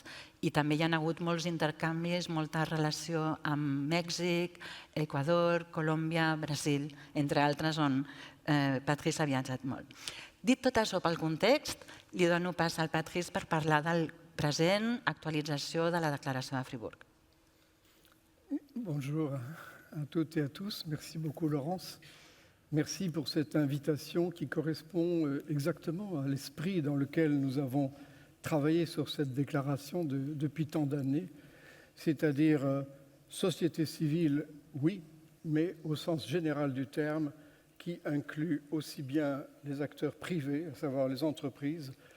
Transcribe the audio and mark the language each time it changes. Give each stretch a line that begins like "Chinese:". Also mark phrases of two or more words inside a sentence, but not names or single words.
Catalan: I també hi ha hagut molts intercanvis, molta relació amb Mèxic, Equador, Colòmbia, Brasil, entre altres, on Patrice ha viatjat molt. Dit tot això pel context, li dono pas al Patrice per parlar del present, actualització de la declaració de Friburg.
French: Bonjour à toutes et à tous. Merci beaucoup Laurence. Merci pour cette invitation qui correspond exactement à l'esprit dans lequel nous avons travaillé sur cette déclaration depuis tant d'années, c'est-à-dire Société civile, oui, mais au sens général du terme, qui inclut aussi bien les acteurs privés, à savoir les entreprises,